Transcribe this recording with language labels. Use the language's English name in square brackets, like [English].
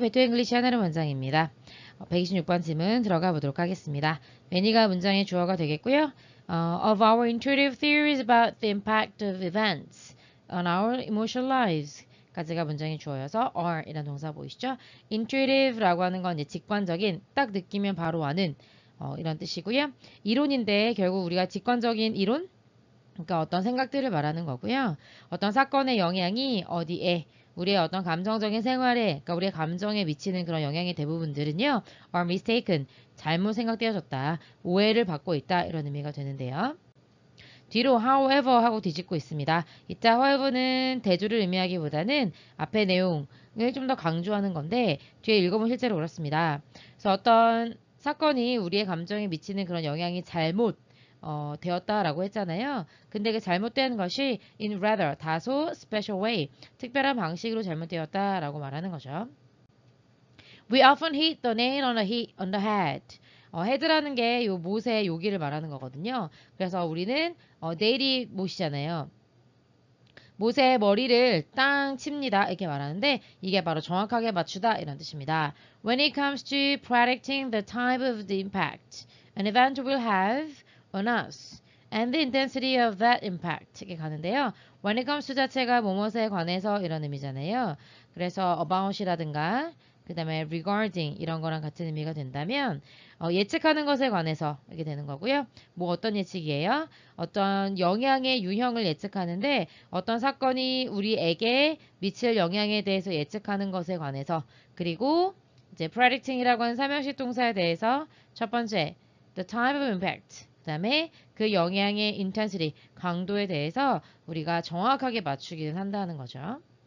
[Korean] 베토 잉글리시 하나는 원장입니다. 126번 질문 들어가 보도록 하겠습니다. many가 문장의 주어가 되겠고요. [English] Of our intuitive theories about the impact of events on our emotional lives [Korean] 까지가 문장의 주어여서 [English] are [Korean] 이라는 동사 보이시죠? intuitive라고 하는 건 이제 직관적인, 딱 느끼면 바로 아는 이런 뜻이고요. 이론인데 결국 우리가 직관적인 이론? 그러니까 어떤 생각들을 말하는 거고요. 어떤 사건의 영향이 어디에 우리의 어떤 감정적인 생활에, 그러니까 우리의 감정에 미치는 그런 영향의 대부분들은요, [English] are mistaken, [Korean] 잘못 생각되어졌다, 오해를 받고 있다 이런 의미가 되는데요. 뒤로 however 하고 뒤집고 있습니다. 이자 however는 대조를 의미하기보다는 앞의 내용을 좀 더 강조하는 건데 뒤에 읽어보면 실제로 그렇습니다. 그래서 어떤 사건이 우리의 감정에 미치는 그런 영향이 잘못 되었다라고 했잖아요. 근데 그 잘못된 것이 in rather 다소 [English] special way [Korean] 특별한 방식으로 잘못되었다라고 말하는 거죠. [English] We often hit the nail on the head. [Korean] head라는 게 요 못의 여기를 말하는 거거든요. 그래서 우리는 nail이 못이잖아요. 못의 머리를 땅 칩니다. 이렇게 말하는데 이게 바로 정확하게 맞추다 이런 뜻입니다. [English] When it comes to predicting the type of the impact an event will have on us and the intensity of that impact [Korean] 이렇게 가는데요. [English] When it comes to [Korean] 자체가 뭐뭐에 관해서 이런 의미잖아요. 그래서 about이라든가 그 다음에 regarding 이런 거랑 같은 의미가 된다면 예측하는 것에 관해서 이렇게 되는 거고요. 뭐 어떤 예측이에요? 어떤 영향의 유형을 예측하는데 어떤 사건이 우리에게 미칠 영향에 대해서 예측하는 것에 관해서 그리고 이제 predicting이라고 하는 삼형식 동사에 대해서 첫 번째 [English] the type of impact [Korean] 그 다음에 그 영향의 intensity 강도에 대해서 우리가 정확하게 맞추기는 한다는 거죠.